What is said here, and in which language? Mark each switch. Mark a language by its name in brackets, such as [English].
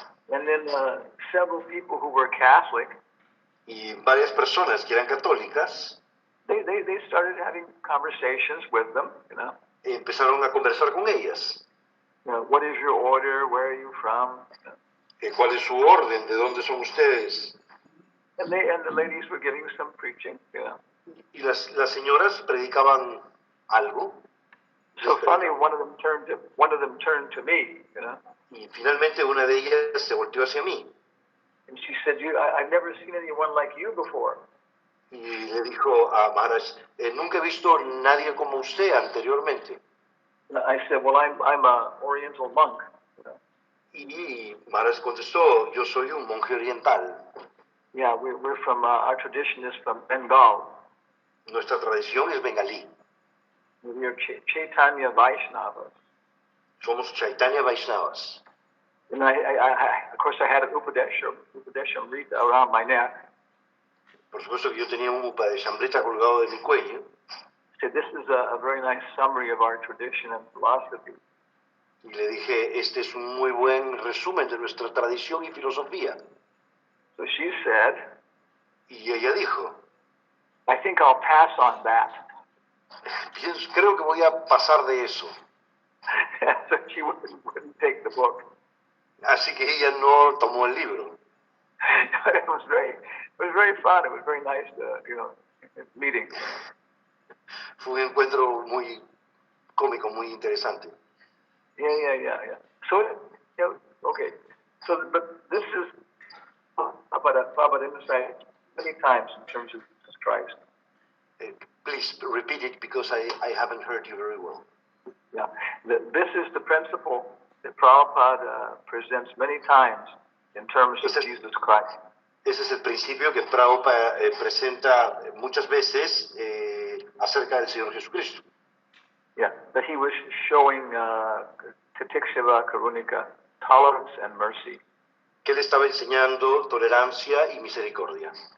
[English] and then several people who were Catholic, [Spanish] y varias personas que eran católicas [English] they started having conversations with them. [Spanish] empezaron a conversar con ellas. [English] What is your order? Where are you from? [Spanish] ¿Cuál es su orden? ¿De dónde son ustedes? [English] And the ladies were giving some preaching. [Spanish] Y las señoras predicaban algo. [English] So finally, one of them turned to me. [Spanish] Y finalmente una de ellas se volteó hacia mí [English] And she said, I've never seen anyone like you before. [Spanish] y le dijo a Maharaj, nunca he visto nadie como usted anteriormente. [English] And I said, well, I'm a Oriental monk. [Spanish] Y Maharaj contestó, yo soy un monje oriental. [English] Yeah, we're from, our tradition is from Bengal. [Spanish] Nuestra tradición es bengalí. [English] We are Chaitanya Vaishnavas. [Spanish] Somos Chaitanya Vaishnavas. [English] And I of course, I had an Upadesham wreath around my neck. [Spanish] Por supuesto que yo tenía un Upadeshamrita colgado de mi cuello. [English] Said, this is a very nice summary of our tradition and philosophy. [Spanish] Y le dije, este es un muy buen resumen de nuestra tradición y filosofía. [English] So she said, [Spanish] Y ella dijo, [English] I think I'll pass on that. [Spanish] creo que voy a pasar de eso. [English] So she wouldn't take the book. [Spanish] Así que ella no tomó el libro. [English] It was very fun. It was very nice, meeting. [Spanish] Fue un encuentro muy cómico, muy interesante. [English] Yeah. So, okay. So, but this is about insight many times in terms of Jesus Christ. Please repeat it because I haven't heard you very well. Yeah. This is the principle that Prabhupada presents many times in terms of Jesus Christ. [Spanish] Ese es el principio que Prabhupada presenta muchas veces acerca del Señor Jesucristo. [English] Yeah, that he was showing Titikshava Karunika, tolerance and mercy. [Spanish] Que él estaba enseñando tolerancia y misericordia.